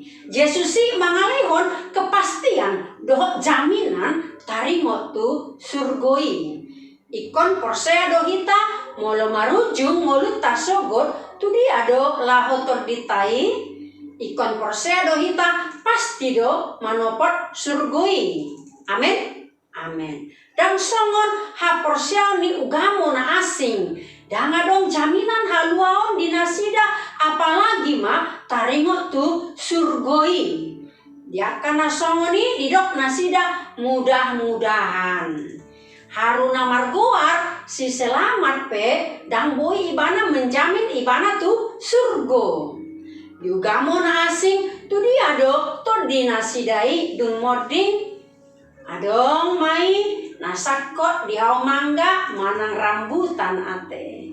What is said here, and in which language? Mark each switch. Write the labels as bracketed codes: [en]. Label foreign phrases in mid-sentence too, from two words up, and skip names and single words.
[bbc] Yesusi mangalihon kepastian dohot jaminan taringot tu surgoi. Ikon porsea dohita molo marujung molu tasogot tu dia do laho torditai. Ikon porsea dohita pasti do manopot surgoi. Amin. Amin. Dan songon ha porsea ni ugamo na asing. Dan adong jaminan haluaon di nasida apalagi ma taringot tu surgoi. Dia kana songoni didok nasida mudah-mudahan. Haruna margoar si selamat pe dang boi ibana menjamin ibana tu surgo. Di ugamo na asing tu dia do to di nasidai dun moding adong mai nasakot diau mangga manang rambutan ate.